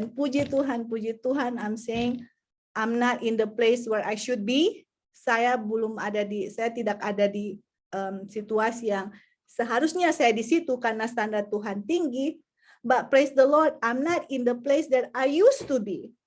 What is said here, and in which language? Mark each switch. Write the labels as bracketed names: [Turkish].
[Indonesian] Dan puji Tuhan, [English] I'm saying I'm not in the place where I should be. [Indonesian] Saya tidak ada di situasi yang seharusnya saya di situ karena standar Tuhan tinggi. [English] But praise the Lord, I'm not in the place that I used to be.